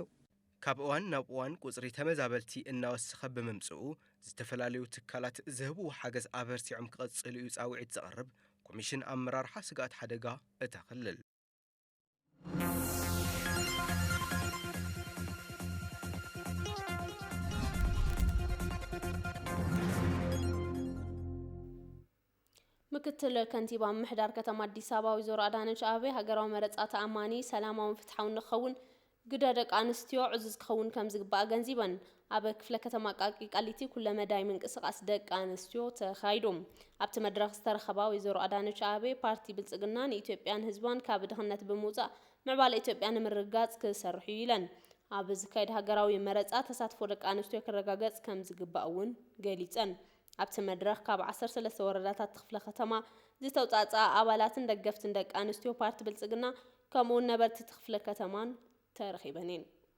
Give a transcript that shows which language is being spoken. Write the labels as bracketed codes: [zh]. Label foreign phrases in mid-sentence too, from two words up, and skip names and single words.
[ti] ካብ እዋን ናብ እዋን ቁጽሪ ተመዛበልቲ እናወሰኸ ብምምጽኡ ዝተፈላለዩ ትካላት ዝህቡ ሓገዝ ኣበርቲዖም ክቐጽሉ እዩ ጻውዒት ዘቕርብ ኮሚሽን ኣመራርሓ ስጋት ሓደጋ እታ ክልል ምክትል ከንቲባ ምሕዳር ከተማ አዲስ አበባ ወይዘሮ አዳነች አቤቤ ሀገራዊ መረጻ ተኣማኒ ሰላማውን ፍትሓውን ንኸውን ግደ ደቂ ኣንስትዮ ዕዙዝ ክኸውን ከም ዝግባእ ገንዚበን ኣብ ክፍለ ከተማ ቃሊቲ ኩለ መዳይ ምንቅስቃስ ደቂ ኣንስትዮ ተኻይዶም ኣብቲ መድረኽ ዝተረኸባ ወይዘሮ አዳነች አቤቤ ፓርቲ ብልጽግና ንኢትዮጵያን ህዝባን ካብ ድኽነት ብምውፃእ ምዕባለ ኢትዮጵያ ንምርጋጽ ክሰርሑ ኢለን ኣብ ዝካየድ ሃገራዊ መረጻ ተሳትፎ ደቂ ኣንስትዮ ክረጋገጽ ከም ዝግባእ እውን ገሊጸን ኣብቲ መድረኽ ካብ 13 ወረዳታት ክፍለ ከተማ ዝተውጻጻ ኣባላትን ደገፍትን ደቂ ኣንስትዮ ፓርቲ ብልጽግና ከምኡውን ነበርቲ ክፍለ ከተማን ተረኺበን እየን